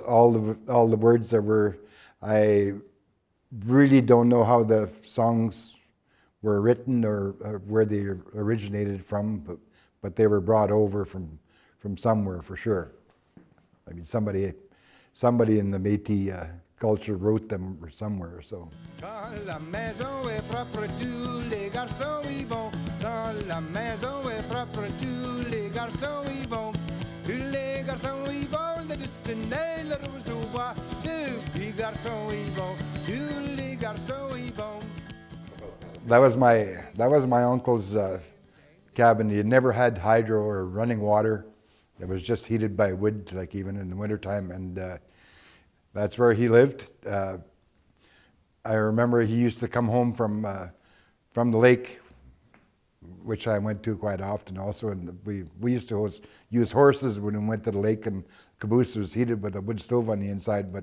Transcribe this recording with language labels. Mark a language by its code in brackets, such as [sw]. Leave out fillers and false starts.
[en] All the words that were, I really don't know how the songs were written or where they originated from, but they were brought over from somewhere for sure. I mean, somebody in the Métis culture wrote them somewhere, so. [fr] Quand la maison est propre, tous les garçons y vont. Quand la maison est propre, tous les garçons y vont. Tous les garçons y vont, de destiner le recevoir. Tous les garçons y vont, tous les garçons y vont. [en] That was my uncle's cabin. He had never had hydro or running water. It was just heated by wood, like even in the wintertime, and that's where he lived. I remember he used to come home from the lake, which I went to quite often also, and we used to use horses when we went to the lake, and caboose was heated with a wood stove on the inside.